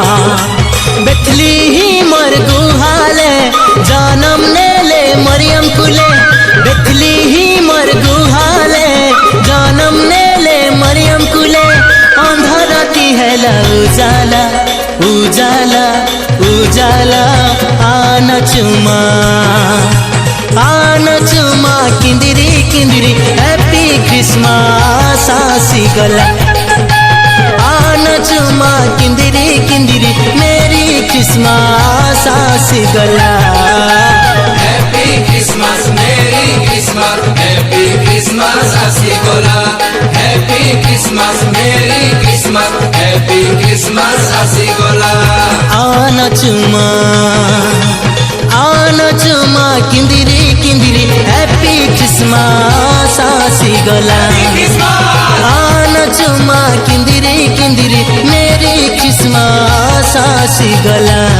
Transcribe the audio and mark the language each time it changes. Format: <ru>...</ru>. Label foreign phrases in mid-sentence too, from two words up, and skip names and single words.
<spv>बेथलीहिमर गुहाले जनम नेले मरियम कुले बेथलीहिमर गुहाले जनम नेले मरियम कुले अंधाराती हेला उजाला उजाला उजाला आना चुमा किंदिरी किंदिरी</spv> <en>Happy Christmas</en> <spv>आसी गला आना चुमा किंदिरी किंदिरी</spv> <en>Merry Christmas</en> <spv>आसी गला</spv> <en>Happy Christmas, Merry Christmas, Happy Christmas,</en> <spv>आसी गला</spv> <en>Happy Christmas, Merry Christmas, Happy Christmas,</en> <spv>आसी गला आना चुमा किंदिरी किंदिरी</spv> <en>Happy Christmas</en> <spv>आसी गला आना चुमा किंदिरी किंदिरी</spv> <en>Merry Christmas</en> <spv>आसी गला</spv>